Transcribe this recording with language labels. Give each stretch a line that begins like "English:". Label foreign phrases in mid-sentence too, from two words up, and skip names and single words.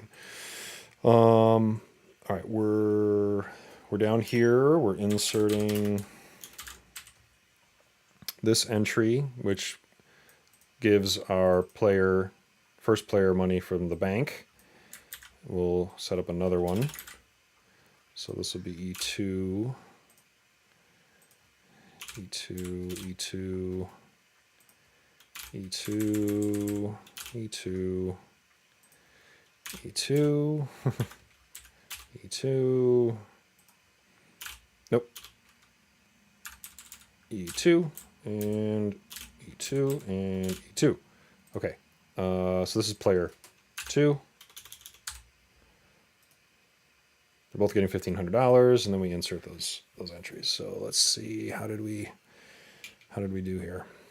English: All right, we're down here. We're inserting this entry, which gives our first player money from the bank. We'll set up another one. So this will be E2, E2, E2, E2, E2, E2, E2, nope, E2, and E2, and E2. Okay, so this is player 2. They're both getting $1,500, and then we insert those entries. So let's see, how did we do here?